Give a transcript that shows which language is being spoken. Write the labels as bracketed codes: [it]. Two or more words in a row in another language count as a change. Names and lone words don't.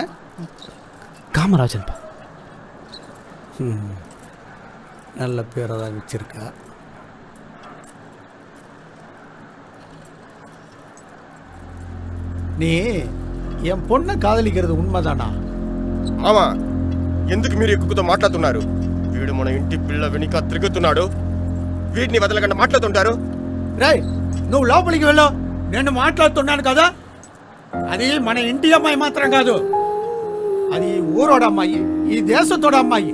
[ta] காமராஜன்பா. நல்ல பேரை தான் வச்சிருக்கா. நீ என் பொண்ணை காதலிக்கிறது உண்மைதானா? [te] ఆమా ఎందుకు మీరు ఎక్కువతో మాట్లాడుతున్నారు? వీడు మన ఇంటి పిల్ల వెనుక తిరుగుతున్నాడు. వీడిని వదలకుండా మాట్లాడుతుంటారు. రేయ్, నువ్వు లోపలికి వెళ్ళు. నేను మాట్లాడుతున్నాను కదా. అది మన ఇంటి అమ్మాయి మాత్రం కాదు, అది ఊరోడ అమ్మాయి, ఈ దేశతోడ అమ్మాయి.